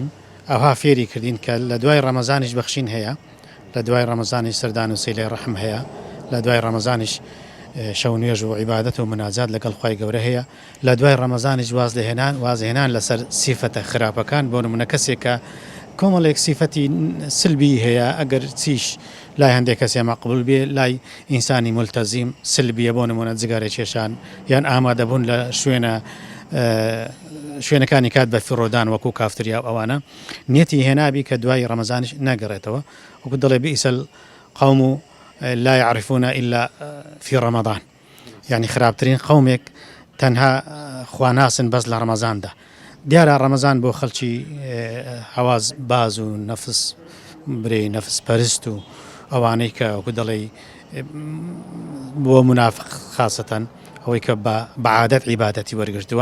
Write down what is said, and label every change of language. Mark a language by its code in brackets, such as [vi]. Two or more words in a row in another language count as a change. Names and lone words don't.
[ckb] ئەوها فێری کردین کە لە دوای ڕەمەزانیش بەخشین هەیە، لە دوای ڕەمەزانیش سەردان و سیلەی ڕەحم هەیە، لە دوای ڕەمەزانیش شەو نوێژ و عیبادەت و مناجات لەگەڵ خوای گەورە هەیە، لە دوای ڕەمەزانیش وازهێنان لەسەر سیفەتە خراپەکان بۆ نمونە کەسێک کە کۆمەڵێک سیفەتی سلبی هەیە، ئەگەر چیش لای هەندێک کەسێ مەقبول بێ، لای ئینسانی مولتەزیم سلبیە، بۆ نمونە جگارە کێشان یان ئامادەبوون لە شوێنەکانی کات بە فیڕۆدان وەکو کافتریا ئەوانە نیەتی هێنابی کە دوای ڕەمەزانیش نەگەڕێتەوە، وەکو دەڵێ [ar] بئیسەل قەوم لا يعرفون إلا في رمضان، [ckb] يعني خرابترين قومك تەنها خواناسن بەس لە ڕەمەزاندا. دیارە ڕەمەزان بۆ خەڵکی هەواز باز و نەفس برێ نەفس پەرست و ئەوانەی کە وەکو دەڵێ بۆ منافق خاسەتەن ئەوەی کە بە عادەت عیبادەتی وەرگرتووە.